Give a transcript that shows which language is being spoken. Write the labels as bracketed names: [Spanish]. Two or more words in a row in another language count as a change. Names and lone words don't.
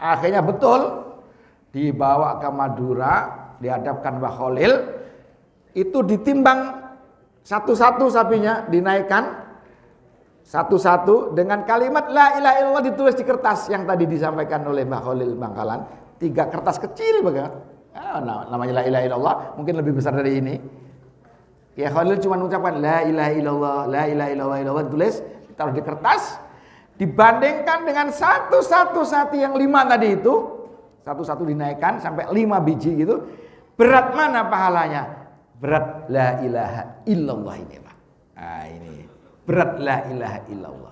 [Indonesian] Akhirnya betul dibawa ke Madura, dihadapkan Mbah Khalil, itu ditimbang satu-satu sapinya, dinaikkan satu-satu dengan kalimat [Arabic] لا إله إلا الله [Indonesian] ditulis di kertas yang tadi disampaikan oleh Mbah Khalil Bangkalan, 3 kertas kecil banget. Namanya [Arabic] لا إله إلا الله, [Indonesian] mungkin lebih besar dari ini. Ya Khalil cuma mengucapkan [Arabic] لا إله إلا الله, لا إله إلا الله [Indonesian] ditulis, ditaruh di kertas, dibandingkan dengan satu-satu sapi yang 5 tadi itu, satu-satu dinaikkan sampai 5 biji gitu. Berat mana pahalanya? Berat [Arabic] لا إله إلا الله [Indonesian] ini, Pak. Nah, ini berat [Arabic] لا إله إلا الله.